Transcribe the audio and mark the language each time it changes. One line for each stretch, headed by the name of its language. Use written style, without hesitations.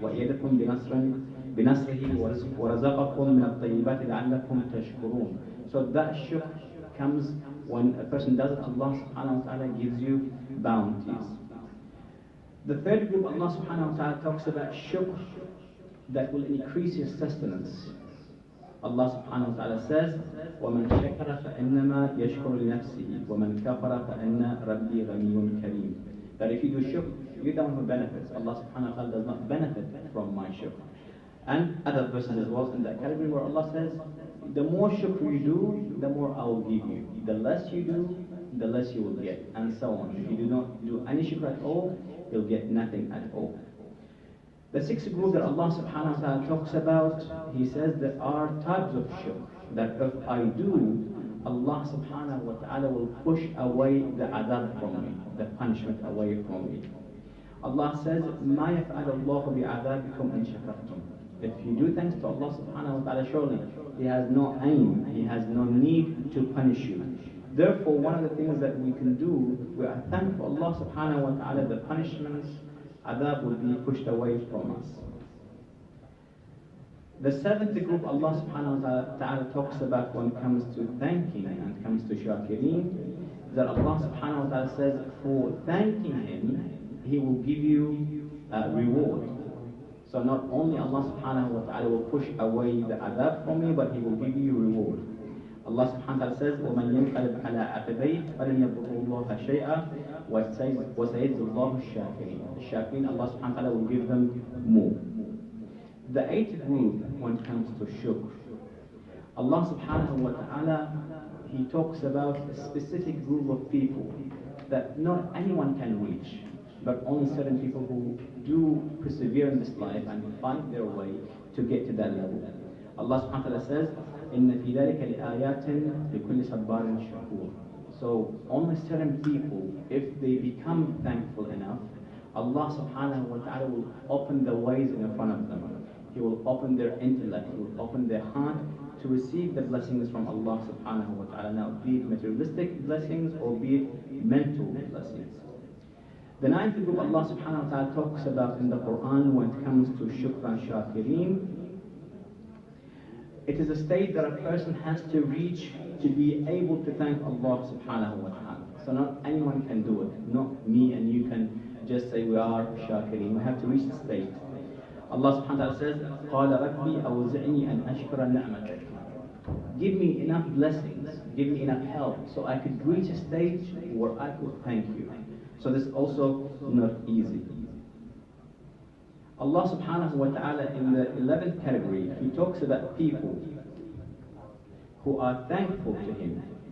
Arabic: وَإِيَدَكُمْ بِنَصْرِهِ وَرَزَقَكُمْ مِنَ الطَّيِّبَاتِ لَعَلَّكُمْ تَشْكُرُونَ.
English: So that shukr comes when a person does it, Allah subhanahu wa ta'ala gives you bounties. The third group, Allah subhanahu wa ta'ala talks about shukr that will increase your sustenance.
Arabic: Allah subhanahu wa ta'ala says, وَمَنْ شَكَرَ فَإِنَّمَا يَشْكُرُ لِنَفْسِهِ وَمَنْ كَفَرَ فَإِنَّ رَبِّي غَنِيٌّ كَرِيمٌ.
English: That if you do shukr, you don't have benefits. Allah subhanahu wa ta'ala does not benefit from my shukr. And other verses as well in that category where Allah says, the more shukr you do, the more I will give you. The less you do, the less you will get, and so on. If you do not do any shukr at all, you'll get nothing at all. The sixth group that Allah subhanahu wa ta'ala talks about, He says there are types of shukr, that if I do, Allah subhanahu wa ta'ala will push away the adab from me, the punishment away from me.
Arabic: Allah says, مَا يَفْعَلُ اللَّهُ بِعَذَابِكُمْ إِن شَكَرْتُمْ.
English: If you do thanks to Allah subhanahu wa ta'ala, surely He has no aim, He has no need to punish you. Therefore, one of the things that we can do, we are thankful Allah subhanahu wa ta'ala, the punishments, adab will be pushed away from us. The seventh group Allah subhanahu wa ta'ala talks about when it comes to thanking and comes to shakirin, that Allah subhanahu wa ta'ala says, for thanking Him, He will give you a reward. So not only Allah subhanahu wa ta'ala will push away the adab from you, but He will give you reward.
Arabic: Allah subhanahu wa ta'ala says, وَمَنْ يَنْقَلِبْ عَلَىٰ عَقِبَيْهِ فَلَنْ يَضُرَّ اللَّهَ شَيْئًا وَسَيَجْزِي اللَّهُ الشَّاكِرِينَ.
English: The shakirin, Allah subhanahu wa ta'ala will give them more. The eighth group when it comes to shukr, Allah subhanahu wa ta'ala, He talks about a specific group of people that not anyone can reach, but only certain people who do persevere in this life and find their way to get to that level.
Arabic: Allah subhanahu wa ta'ala says, إِنَّ فِي ذَلِكَ لِآيَاتٍ لِكُلِّ صَبَّارٍ شَكُورٍ.
English: So only certain people, if they become thankful enough, Allah subhanahu wa ta'ala will open the ways in front of them. He will open their intellect, He will open their heart to receive the blessings from Allah subhanahu wa ta'ala. Now, be it materialistic blessings or be it mental blessings. The ninth group Allah subhanahu wa ta'ala talks about in the Quran when it comes to shukr and shakirin. It is a state that a person has to reach to be able to thank Allah subhanahu wa ta'ala. So not anyone can do it. Not me and you can just say we are shakirin. We have to reach the state.
Arabic: Allah subhanahu wa ta'ala says, قَالَ رَبِّي أَوْزِعْنِي أَنْ أَشْكُرَ نِعْمَتَكَ.
English: Give me enough blessings, give me enough help, so I could reach a stage where I could thank you. So this is also not easy. Allah subhanahu wa ta'ala in the 11th category, He talks about people who are thankful to Him.